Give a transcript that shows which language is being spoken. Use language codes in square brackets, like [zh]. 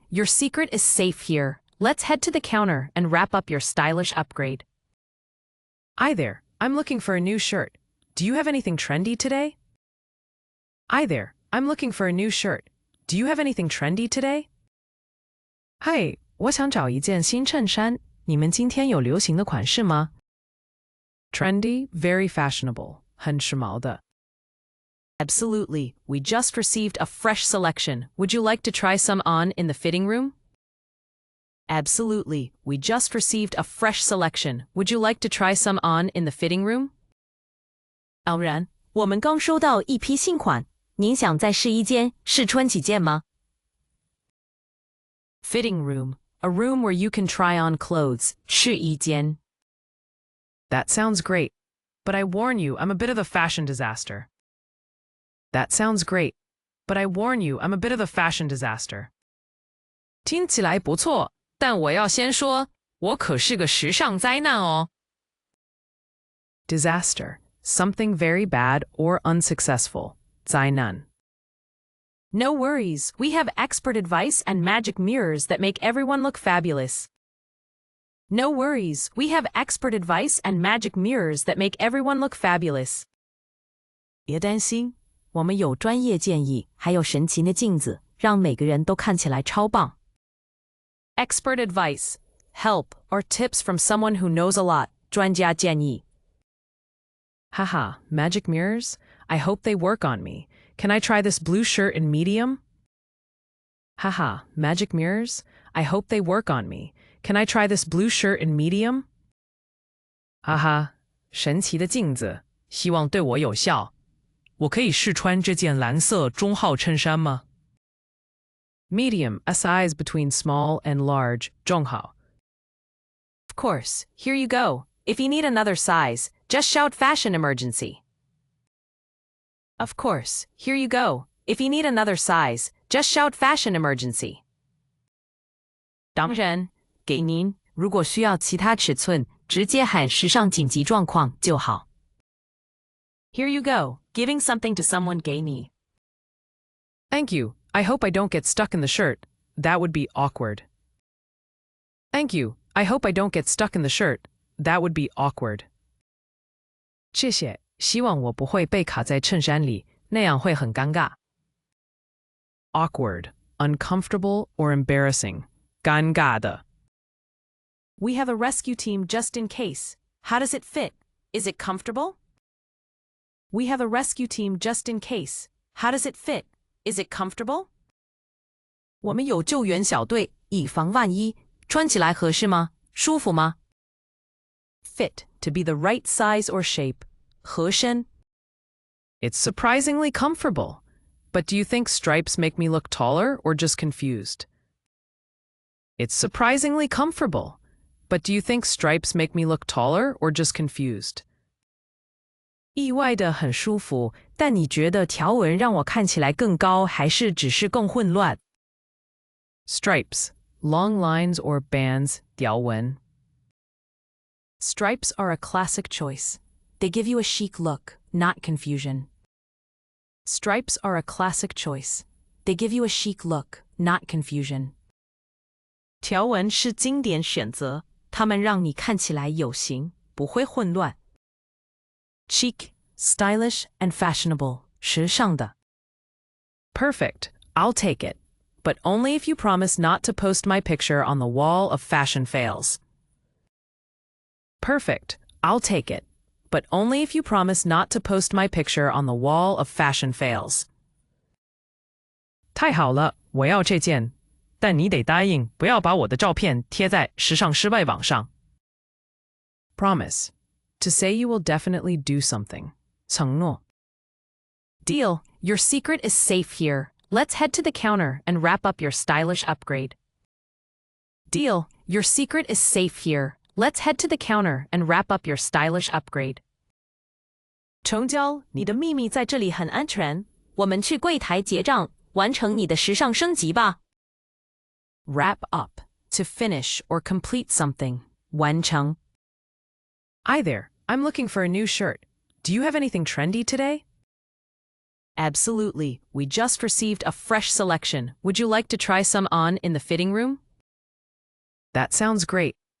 [en] Your secret is safe here. Let's head to the counter and wrap up your stylish upgrade. Hi there, I'm looking for a new shirt. Do you have anything trendy today? Hi there, I'm looking for a new shirt. Do you have anything trendy today? [zh] Hi, 我想找一件新衬衫。你们今天有流行的款式吗？ [en] Trendy, very fashionable. [zh] 很时髦的。 [en] Absolutely. We just received a fresh selection. Would you like to try some on in the fitting room? Absolutely. We just received a fresh selection. Would you like to try some on in the fitting room? [zh] 当然，我们刚收到一批新款，您想再试一件试穿几件吗？ [en] Fitting room, a room where you can try on clothes. [zh] 试一件。 [en] That sounds great. But I warn you, I'm a bit of a fashion disaster. That sounds great. But I warn you, I'm a bit of a fashion disaster. [zh] 听起来不错，但我要先说，我可是个时尚灾难哦。 [en] Disaster, something very bad or unsuccessful. [zh] 灾难。 [en] No worries, we have expert advice and magic mirrors that make everyone look fabulous. No worries, we have expert advice and magic mirrors that make everyone look fabulous. [zh] 别担心，我们有专业建议，还有神奇的镜子，让每个人都看起来超棒。 [en] Expert advice, help, or tips from someone who knows a lot. [zh] 专家建议。 [en] Haha, magic mirrors? I hope they work on me. Can I try this blue shirt in medium? Haha, magic mirrors? I hope they work on me. Can I try this blue shirt in medium? [zh] 哈哈，神奇的镜子，希望对我有效。我可以试穿这件蓝色中号衬衫吗？ [en] Medium, a size between small and large, [zh] 中号。 [en] Of course, here you go. If you need another size, just shout fashion emergency. Of course, here you go. If you need another size, just shout fashion emergency. [zh] 当然。给您，如果需要其他尺寸，直接喊时尚紧急状况就好。 [en] Here you go, giving something to someone [zh] 给你。 [en] Thank you. I hope I don't get stuck in the shirt. That would be awkward. Thank you. I hope I don't get stuck in the shirt. That would be awkward. [zh] 谢谢，希望我不会被卡在衬衫里，那样会很尴尬。 [en] Awkward, uncomfortable or embarrassing. [zh] 尴尬的。 [en] We have a rescue team just in case. How does it fit? Is it comfortable? We have a rescue team just in case. How does it fit? Is it comfortable? [zh] 我们有救援小队，以防万一。穿起来合适吗？舒服吗？ [en] Fit, to be the right size or shape. [zh] 合身。 [en] It's surprisingly comfortable. But do you think stripes make me look taller or just confused? It's surprisingly comfortable. But do you think stripes make me look taller or just confused? [zh] 意外的很舒服，但你觉得条纹让我看起来更高，还是只是更混乱？ [en] Stripes, long lines or bands, [zh] 条纹。 [en] Stripes are a classic choice. They give you a chic look, not confusion. Stripes are a classic choice. They give you a chic look, not confusion. [zh] 条纹是经典选择，它们让你看起来有型，不会混乱。 [en] Chic, stylish, and fashionable, [zh] 时尚的。 [en] Perfect, I'll take it, but only if you promise not to post my picture on the wall of fashion fails. Perfect, I'll take it, but only if you promise not to post my picture on the wall of fashion fails. [zh] 太好了，我要这件，但你得答应不要把我的照片贴在时尚失败网上。 [en] Promise, to say you will definitely do something. [zh] 承诺。 [en] Deal, your secret is safe here. Let's head to the counter and wrap up your stylish upgrade. Deal, your secret is safe here. Let's head to the counter and wrap up your stylish upgrade. [zh] 成交，你的秘密在这里很安全。我们去柜台结账，完成你的时尚升级吧。 [en] Wrap up, to finish or complete something. [zh] 完成。 [en] Hi there, I'm looking for a new shirt. Do you have anything trendy today? Absolutely. We just received a fresh selection. Would you like to try some on in the fitting room? That sounds great.